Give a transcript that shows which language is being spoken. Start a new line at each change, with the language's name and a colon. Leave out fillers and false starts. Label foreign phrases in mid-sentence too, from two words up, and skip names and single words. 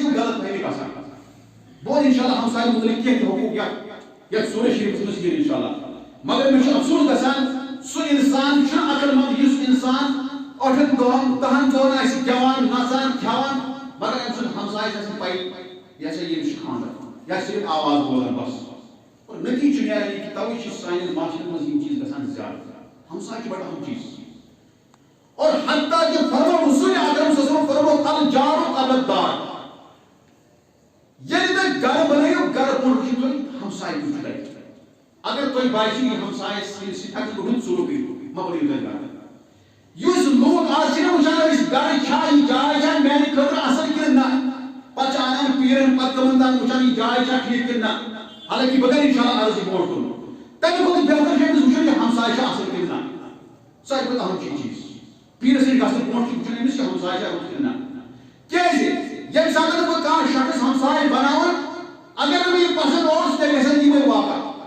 Kashmiri: یِم غلط فہمی گژھان بہٕ انشاءاللہ ہمسایَن مُتعلق کینٛہہ تہِ حقوٗق یتھ سورہ شریٖفَس منٛز یِن انشاءاللہ مگر مےٚ چھُ افسوس گژھان سُہ انسان چھُنہٕ عقل مند یُس انسان 8 دۄہن 10 دۄہن آسہِ گٮ۪وان نژان کھٮ۪وان مگر أمۍ سُنٛد ہمسایہِ چھِ آسان پَیی یہِ ہسا ییٚمِس چھُ خانٛدر یا صرف آواز بولان بس اور نتیجہ چھُ نیران یہِ کہِ تَوَے چھِ سانٮ۪ن معاشرن منٛز یِم چیٖز گژھان زیادٕ ہمسایہِ چھِ بڑٕ اہم چیٖز اور حتیٰ کہ فرمو رسول اکرم
Arabic: صلی اللہ علیہ وسلم
Kashmiri: فرمو
Arabic: الجار قبل الدار
Kashmiri: ییٚلہِ تُہۍ گرٕ بنٲیِو گرٕ برونٛٹھ چھُ تۄہہِ ہمسایہِ تہِ چھُ تَتہِ اگر تۄہہِ باسیو یہِ ہمسایہِ سۭتۍ ہٮ۪کہِ رُت سلوٗک کٔرِتھ مہ بنٲیِو تُہۍ گرٕ یُس لوٗکھ آز چھِنہ وٕچھان أسۍ گرٕ چھا یہِ جاے چھا میانہِ خٲطرٕ اصل کِنہٕ نہ پتہٕ چھِ انان پیرن پتہٕ تِمن تام وٕچھان یہِ جاے چھا ٹھیٖک کِنہٕ نہ حالانکہِ بہٕ کرٕ انشاءاللہ عرض یہِ برونٛٹھ کُن تَمہِ کھۄتہٕ بہتر چھُ أمِس وٕچھُن یہِ ہمساے چھا اصل کِنہٕ نہ ساروی کھۄتہٕ اہم چھُ یہِ چیٖز پیرس نِش گژھنہٕ برونٛٹھ چھُ وٕچھُن أمِس یہِ ہمساے چھا رُت کِنہٕ نہ کیازِ ییٚمہِ ساتہٕ بہٕ کانٛہہ شخص ہمساے بناوان اگر نہٕ مےٚ یہِ پسنٛد اوس تیٚلہِ گژھن یِمے واقع